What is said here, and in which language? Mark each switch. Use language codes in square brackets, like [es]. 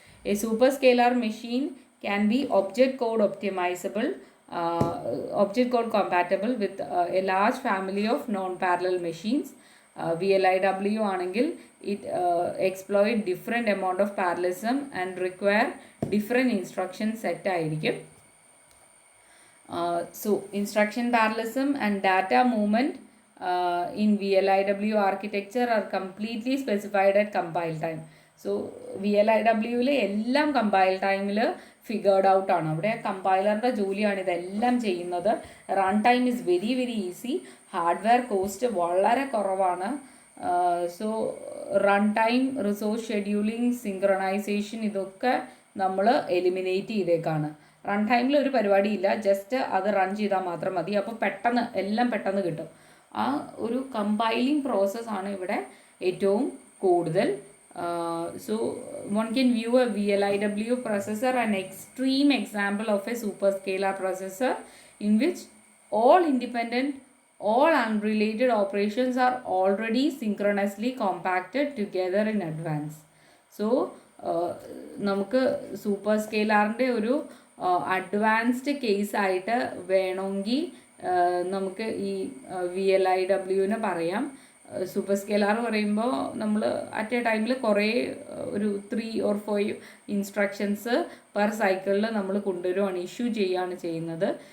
[en] A superscalar machine can be object code optimisable, object code compatible with a large family of non parallel machines. VLIW [ml] ആണെങ്കിൽ [en] it exploit different amount of parallelism and require different instruction set [ml] ആയിരിക്കും. [en] So instruction parallelism and data movement in VLIW architecture are completely specified at compile time. [ml] So VLIWയിൽ എല്ലാം compile ടൈമിൽ figured out ആണ്. അവിടെ കമ്പൈലറിൻ്റെ ജോലിയാണ് ഇതെല്ലാം ചെയ്യുന്നത്. [en] Run time is very very easy. [ml] Hardware cost വളരെ കുറവാണ്. So run time, resource scheduling, synchronisation ഇതൊക്കെ നമ്മൾ എലിമിനേറ്റ് ചെയ്തേക്കാണ്. റൺ ടൈമിൽ ഒരു പരിപാടിയില്ല, ജസ്റ്റ് അത് റൺ ചെയ്താൽ മാത്രം മതി. അപ്പോൾ പെട്ടെന്ന് എല്ലാം പെട്ടെന്ന് കിട്ടും. ആ ഒരു കമ്പൈലിംഗ് പ്രോസസ്സാണ് ഇവിടെ ഏറ്റവും കൂടുതൽ. [en] So one can view a VLIW processor, an extreme example of a superscalar processor in which all independent, all unrelated operations are already synchronously compacted together in advance. [ml] So നമുക്ക് സൂപ്പർ സ്കെയിലറിൻ്റെ ഒരു advanced കേസായിട്ട് വേണമെങ്കിൽ നമുക്ക് ഈ VLIWനെ പറയാം. Super scalar പറയുമ്പോൾ നമ്മൾ at A ടൈമിൽ കുറേ ഒരു 3 or 5 ഇൻസ്ട്രക്ഷൻസ് പെർ സൈക്കിളിൽ നമ്മൾ കൊണ്ടുവരുവാണ്, ഇഷ്യൂ ചെയ്യുകയാണ് ചെയ്യുന്നത്.